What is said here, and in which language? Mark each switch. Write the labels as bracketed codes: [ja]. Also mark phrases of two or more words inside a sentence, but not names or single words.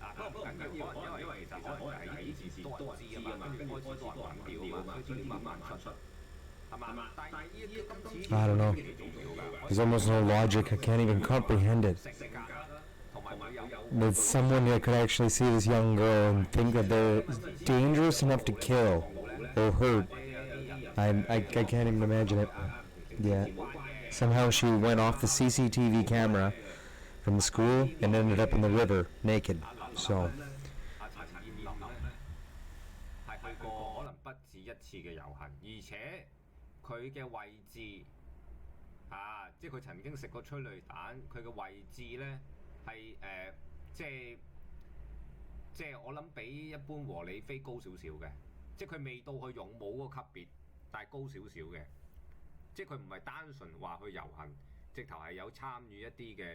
[yue] 不過唔緊要，可能因為其實可能係喺電視多人知啊嘛，跟住開始多人揾料啊嘛，所以慢慢出，係嘛？但係呢今次 [en] I don't know. There's almost no logic. I can't even comprehend it. That someone that could actually see this young girl and think that they're dangerous enough to kill or hurt. I can't even imagine it. Yeah. Somehow she went off the CCTV camera from the school and ended up in the river naked. So. [yue] 係去過可能不止一次嘅遊行，而且佢嘅位置即係佢曾經食過催淚彈，佢嘅位置咧係即係我諗比一般和理非高少少嘅，即係佢未到去勇武嗰個級別，但係高少少嘅，即係佢唔係單純話去遊行，直頭係有參與一啲嘅。